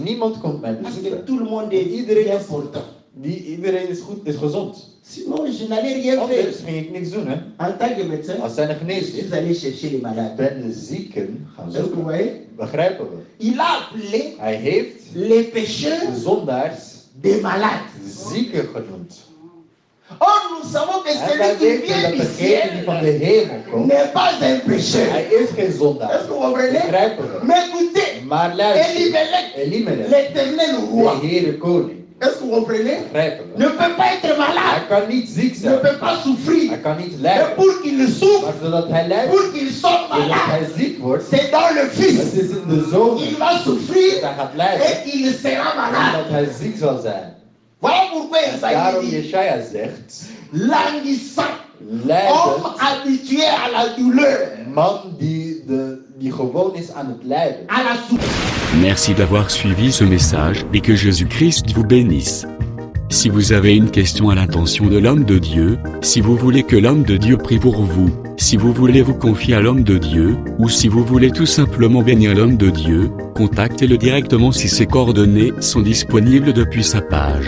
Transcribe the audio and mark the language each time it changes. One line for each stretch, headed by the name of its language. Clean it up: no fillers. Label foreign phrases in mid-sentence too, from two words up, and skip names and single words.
Dutch: Niemand komt mij
French: Parce que
Dutch: bezoeken.
French: tout le monde est
Dutch: Iedereen is
French: important.
Dutch: Iedereen is goed, is gezond.
French: Sinon, je n'allais rien
Dutch: Anders
French: faire.
Dutch: ging ik niks doen, hè.
French: En tant que médecin,
Dutch: Als zijn een
French: je
Dutch: geneesheer,
French: suis allé chercher les malades.
Dutch: ben de zieken gaan
French: Est-ce que vous
Dutch: zoeken.
French: voyez?
Dutch: Begrijpen we?
French: Il a appelé
Dutch: Hij heeft
French: les
Dutch: de
French: pécheurs
Dutch: zondaars
French: des malades.
Dutch: zieken genoemd.
French: Or, nous savons que
Dutch: En wij
French: celui qui
Dutch: weten
French: vient
Dutch: dat
French: du
Dutch: degene die van de
French: ciel
Dutch: hemel komt,
French: n'est pas un pécheur.
Dutch: hij is geen
French: Est-ce
Dutch: zondaar.
French: que vous comprenez?
Dutch: Begrijpen we?
French: Mais écoutez,
Dutch: Maar luister,
French: Elimelech,
Dutch: Elimelech,
French: l'éternel roi,
Dutch: de Heere koning,
French: est-ce que vous comprenez?
Dutch: begrijpen
French: Ne
Dutch: we?
French: peut pas être
Dutch: Hij
French: malade,
Dutch: kan niet ziek
French: ne
Dutch: zijn.
French: peut pas souffrir.
Dutch: Hij kan niet
French: Mais
Dutch: lijden.
French: pour qu'il souffre,
Dutch: Maar zodat hij lijdt,
French: pour qu'il soit
Dutch: zodat hij
French: malade,
Dutch: ziek wordt,
French: c'est dans le
Dutch: het
French: Fils.
Dutch: is in de zoon
French: Il va
Dutch: dat
French: souffrir
Dutch: hij gaat lijden.
French: et il sera
Dutch: En
French: malade.
Dutch: dat hij ziek zal zijn.
French: Voilà pourquoi
Dutch: En daarom
French: Isaïe dit,
Dutch: Jesaja zegt,
French: languissant, homme
Dutch: lijdend,
French: habitué à la douleur,
Dutch: man die gewoon is aan het lijden.
French: à la souffrance. Merci d'avoir suivi ce message et que Jésus-Christ vous bénisse. Si vous avez une question à l'intention de l'homme de Dieu, si vous voulez que l'homme de Dieu prie pour vous, si vous voulez vous confier à l'homme de Dieu, ou si vous voulez tout simplement bénir l'homme de Dieu, contactez-le directement si ses coordonnées sont disponibles depuis sa page.